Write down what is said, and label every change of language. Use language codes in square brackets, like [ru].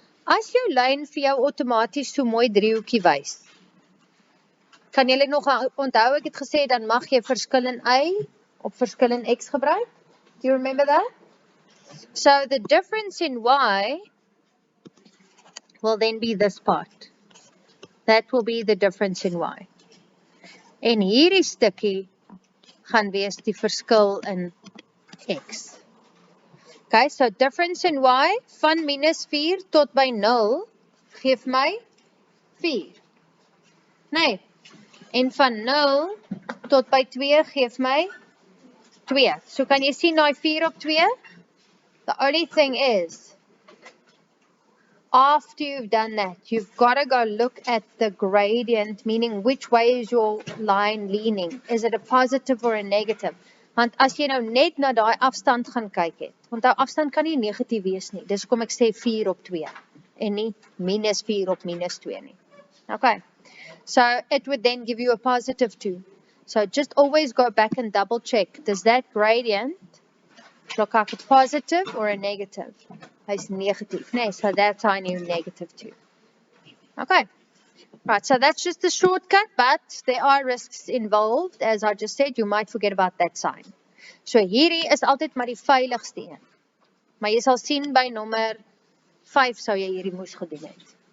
[af] As jou lyn vir jou outomaties so mooi driehoekie wys, kan julle nog onthou ek het gesê dan mag jy verskil in y op verskil in x gebruik? [en] Do you remember that? So the difference in y will then be this part. That will be the difference in y. [af] En hierdie stukkie gaan wees die verskil in x. [en] Okay, so difference in y [af] van minus 4 tot by 0 geef my 4. Nee. En van 0 tot by 2 geef my 2. So kan jy sien daai 4 op 2? [en] The only thing is, after you've done that, you've got to go look at the gradient, meaning which way is your line leaning? Is it a positive or a negative? [af] Want as jy nou net na daai afstand gaan kyk het, want daai afstand kan nie negatief wees nie. Dis hoekom ek sê 4 op 2 en nie minus 4 op minus 2 nie. Okay. [en] So it would then give you a positive 2. So just always go back and double check. Does that gradient look like a positive or a negative? It's negative. No, so that's I knew negative 2. Okay. Right, so that's just a shortcut, but there are risks involved. As I just said, you might forget about that sign. [af] So hierdie is altyd maar die veiligste een. Maar jy sal sien by nommer 5 sou jy hierdie moes gedoen het.